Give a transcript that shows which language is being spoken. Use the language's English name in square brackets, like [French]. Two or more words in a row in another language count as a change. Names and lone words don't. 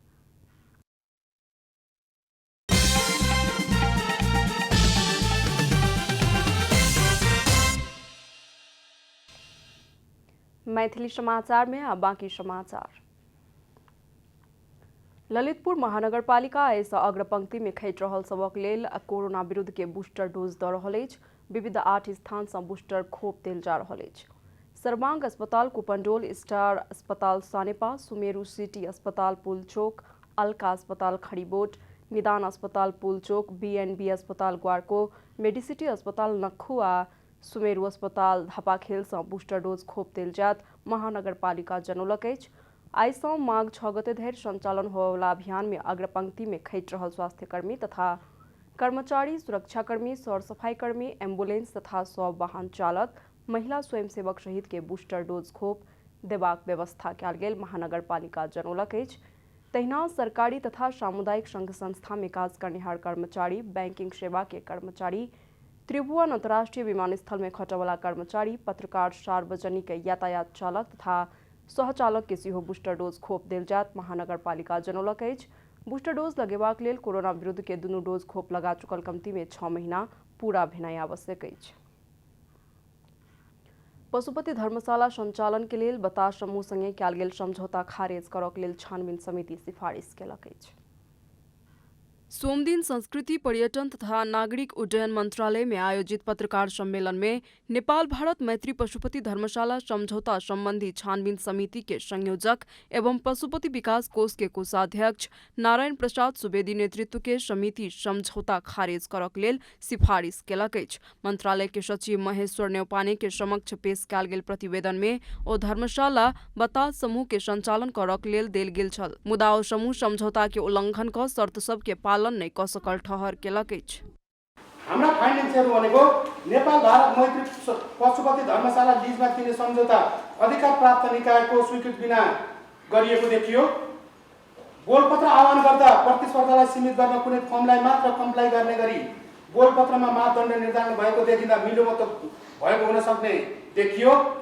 [Maithili] मैथिली समाचार में अब बाकी समाचार। ललितपुर महानगरपालिका एस अग्रपंक्ति में खटि रहल सबक लेल कोरोना विरुद्ध के बूस्टर डोज दऽ रहल अछि। विविध 8 स्थान सँ बूस्टर खोप देल जा रहल अछि। सर्वांग अस्पताल कुपंडोल, स्टार अस्पताल सानेपा, सुमेरु सिटी अस्पताल पुलचोक, अलका अस्पताल खड़ीबोट, निदान अस्पताल पुलचोक, बीएनबी अस्पताल ग्वारको, मेडिसिटी अस्पताल नक्खू आ सुमेरु अस्पताल धापाखेल सँ बूस्टर डोज खोप देल जात महानगरपालिका जनौलक अछि। आइ सँ माघ 6 गते धरि संचालन होबयवला अभियान में अग्रपंक्ति में खटि रहल स्वास्थ्यकर्मी तथा कर्मचारी, सुरक्षाकर्मी, सौर सफाई कर्मी, एम्बुलेंस तथा सब वाहन चालक, महिला स्वयंसेवक सहित के बूस्टर डोज खोप देबाक व्यवस्था कयल गेल महानगरपालिका जनौलक अछि। तहिना सरकारी तथा सामुदायिक संघ संस्था में काज करनिहार कर्मचारी, बैंकिंग सेवा के कर्मचारी, त्रिभुवन अंतर्राष्ट्रीय विमानस्थल में खटयवला कर्मचारी, पत्रकार, सार्वजनिक यातायात चालक तथा सहचालक के सेहो बूस्टर डोज खोप देल जात महानगरपालिका जनौलक अछि। बूस्टर डोज लगेबाक लेल कोरोना विरुद्ध के दुनू डोज खोप लगा चुकल कमती में 6 महीना पूरा भेनाइ आवश्यक अछि। पशुपति धर्मशाला संचालन के लेल बतास समूह संगे कयल गेल समझौता खारेज करक लेल छानबीन समिति सिफारिश केलक अछि। सोमदिन संस्कृति, पर्यटन तथा नागरिक उड्डयन मंत्रालय में आयोजित पत्रकार सम्मेलन में नेपाल भारत मैत्री पशुपति धर्मशाला समझौता संबंधी छानबीन समिति के संयोजक एवं पशुपति विकास कोष के कोषाध्यक्ष नारायण प्रसाद सुवेदी नेतृत्व के समिति समझौता खारेज करक लेल सिफारिश केलक अछि। मंत्रालय के सचिव महेश्वर न्यौपाने के समक्ष पेश कयल गेल प्रतिवेदन में ओ धर्मशाला बतास समूह के संचालन करक लेल देल गेल छल, मुदा ओ समूह समझौता के उल्लंघन क शर्त सब के पालन नहीं क सकल ठहर केलक अछि। [Nepali] हाम्रा फाइनेन्सहरू भनेको नेपाल भारत मैत्री पशुपति धर्मशाला लीजमा दिने सम्झौता अधिकार प्राप्त निकायको स्वीकृति बिना गरिएको देखियो। बोलपत्र आह्वान गर्दा प्रतिस्पर्धालाई सीमित गर्न कुनै फर्मलाई मात्र कम्प्लाई गर्ने गरी बोलपत्रमा मापदण्ड निर्धारण भएको देखिँदा मिलोमतो भएको हुन सक्ने देखियो।